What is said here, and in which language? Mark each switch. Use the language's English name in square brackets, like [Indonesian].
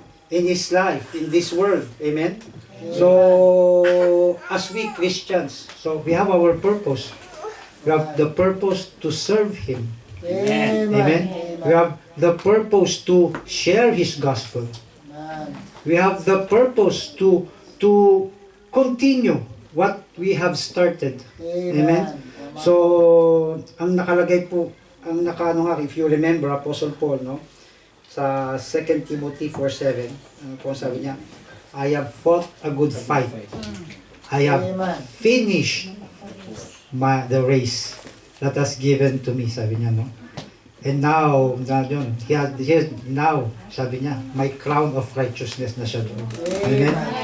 [English] in his life, in this world. Amen? So, as we Christians, so we have our purpose. We have the purpose to serve Him. Amen. Amen? We have the purpose to share His gospel. Amen. We have the purpose to continue what we have started. Amen? [Filipino] So, ang nakalagay po, ang nakaano nga, [English] if you remember, [Filipino] Apostle Paul, no? Sa 2 Timothy 4:7, ano po sabi niya? [English] I have fought a good fight. I have Amen. finished the race that has given to me, [Filipino] sabi niya, no? [English] And now, now, [Filipino] sabi niya, [English] my crown of righteousness [Filipino] na siya doon. [English] Amen?